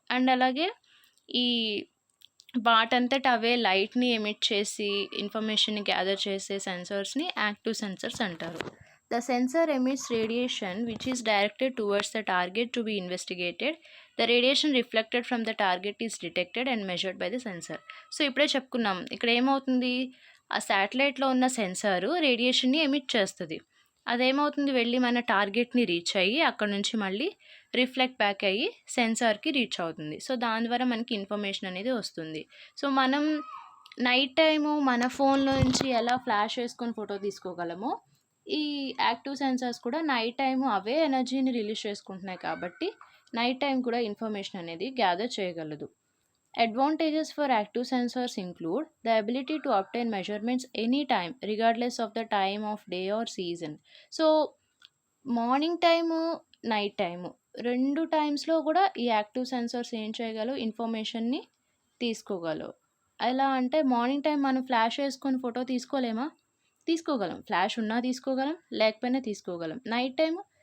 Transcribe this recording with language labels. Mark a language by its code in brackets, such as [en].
[te] And అలాగే ఈ వాటంతట అవే లైట్ని ఎమిట్ చేసి ఇన్ఫర్మేషన్ని గ్యాదర్ చేసే సెన్సర్స్ని యాక్టివ్ సెన్సర్స్ అంటారు. [en] The sensor emits radiation which is directed towards the target to be investigated. The radiation reflected from the target is detected and measured by the sensor. [te] So ఇప్పుడే చెప్పుకున్నాం, ఇక్కడ ఏమవుతుంది? ఆ శాటిలైట్లో ఉన్న సెన్సారు రేడియేషన్ని ఎమిట్ చేస్తుంది. అదేమవుతుంది? వెళ్ళి మన టార్గెట్ని రీచ్ అయ్యి అక్కడ నుంచి మళ్ళీ రిఫ్లెక్ట్ బ్యాక్ అయ్యి సెన్సార్కి రీచ్ అవుతుంది. సో దాని ద్వారా మనకి ఇన్ఫర్మేషన్ అనేది వస్తుంది. సో మనం నైట్ టైము మన ఫోన్లో నుంచి ఎలా ఫ్లాష్ వేసుకొని ఫోటో తీసుకోగలమో ఈ యాక్టివ్ సెన్సార్స్ కూడా నైట్ టైము అవే ఎనర్జీని రిలీజ్ చేసుకుంటున్నాయి కాబట్టి నైట్ టైం కూడా ఇన్ఫర్మేషన్ అనేది గ్యాదర్ చేయగలదు. [en] Advantages for active sensors include the ability to obtain measurements anytime regardless of the time of day or season. [te] So morning time, night time రెండు టైమ్స్లో కూడా ఈ యాక్టివ్ సెన్సర్స్ ఏం చేయగలవు? ఇన్ఫర్మేషన్ని తీసుకోగలవు. ఎలా అంటే మార్నింగ్ టైం మనం ఫ్లాష్ వేసుకొని ఫోటో తీసుకోలేమా? తీసుకోగలం. ఫ్లాష్ ఉన్నా తీసుకోగలం, లేకపోయినా తీసుకోగలం. Night time